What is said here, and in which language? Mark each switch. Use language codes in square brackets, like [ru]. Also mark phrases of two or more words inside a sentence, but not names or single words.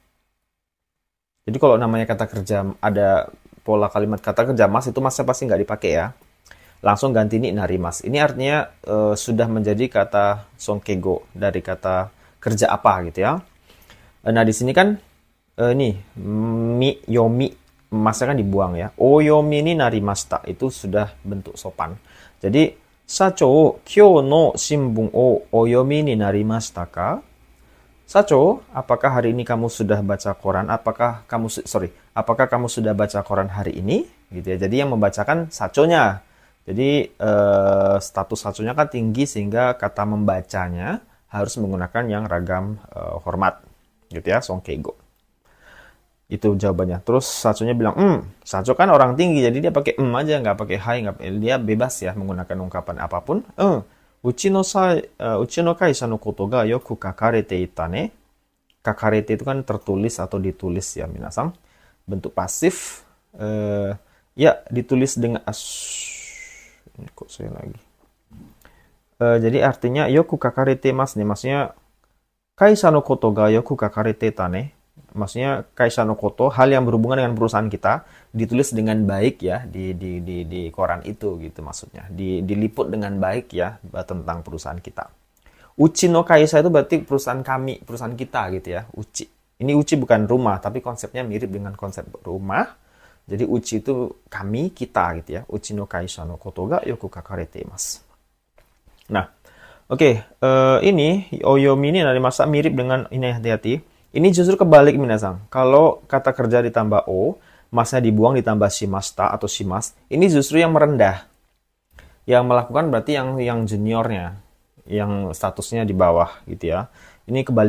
[id] Jadi kalau namanya kata kerja ada pola kalimat kata kerja mas, itu masnya pasti nggak dipakai ya. Langsung ganti [ja] ni narimas. [id] Ini artinya sudah menjadi kata songkeigo dari kata kerja apa gitu ya. Nah, di sini kan [ja] mi yomi, [id] masnya kan dibuang ya. [ja] Oyomi ni narimashita, [id] itu sudah bentuk sopan. [ja] Jadi sacho, kyou no shinbun o oyomi ni narimashita ka? Sacho, [id] apakah hari ini kamu sudah baca koran? Apakah kamu sudah baca koran hari ini? Gitu ya. Jadi yang membacakan sachonya. Jadi status sachonya kan tinggi sehingga kata membacanya harus menggunakan yang ragam hormat. Gitu ya, songkeigo. Itu jawabannya. Terus sachonya bilang, sacho kan orang tinggi, jadi dia pakai aja, nggak pakai hai, dia bebas ya menggunakan ungkapan apapun. [ja] Uchi no kaisha no koto ga yoku kakarete ita ne. [id] Kakarete itu kan tertulis atau ditulis ya, minasang. Bentuk pasif. Ya, ditulis dengan ini kok saya lagi. Jadi artinya [ja] yoku kakarete mas [id] nih, maksudnya [ja] kaisha no koto ga yoku kakarete ita ne. [id] Maksudnya [ja] kaisha no koto, [id] hal yang berhubungan dengan perusahaan kita ditulis dengan baik ya di koran itu gitu, maksudnya diliput dengan baik ya tentang perusahaan kita. [ja] Uchi no kaisha [id] itu berarti perusahaan kami, perusahaan kita gitu ya. Uchi, ini uchi bukan rumah tapi konsepnya mirip dengan konsep rumah. Jadi uchi itu kami, kita gitu ya. [ja] Uchi no kaisha no koto ga yoku kakarete imasu. [id] Nah, oke, ini oyomi ini dari masa mirip dengan ini, hati-hati. Ini justru kebalik, minasang. Kalau kata kerja ditambah o, masnya dibuang ditambah shimashita atau shimas, ini justru yang merendah. Yang melakukan berarti yang juniornya, yang statusnya di bawah gitu ya.